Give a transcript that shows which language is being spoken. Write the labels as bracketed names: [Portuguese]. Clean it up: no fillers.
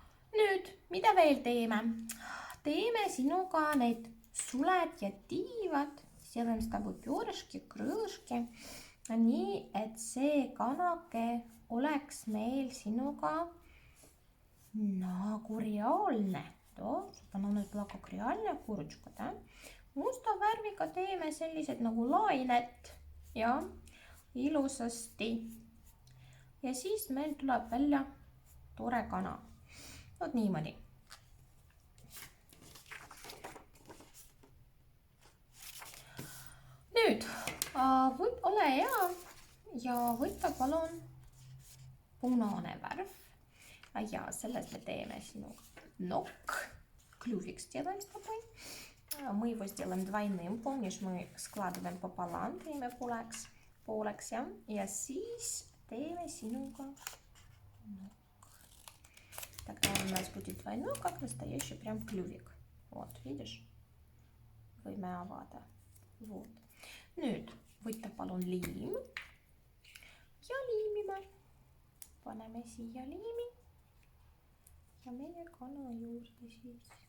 [Estonian] Nüüd, mida veel teeme? Teeme sinuga need suled ja tiivad, [Russian] сделаем с тобой перышки, крылышки, [Estonian] nii et see kanake oleks meil sinuga nagu reaalne. [Russian] Чтобы оно было как реальная курочка, да? [Estonian] Musta värviga teeme sellised nagu lainet ja ilusasti. Ja siis meil tuleb välja tore kana. Vot niimoodi. Nüüd, ole hea ja võta palun punane värv. Ja selles me teeme sinuga ног. [Russian] Клювик сделаем с тобой. Мы его сделаем двойным. Помнишь, мы складываем пополам, [Estonian] teeme pooleks, ja? Ja siis teeme sinuga ног. [Russian] Тогда у нас будет двойной, как настоящий прям клювик. Вот, видишь? [Estonian] Võime avada. [Russian] Вот. [Estonian] Nüüd võtta palun liim ja liimime. Paneme siia liimi ja meie kana juurde siis.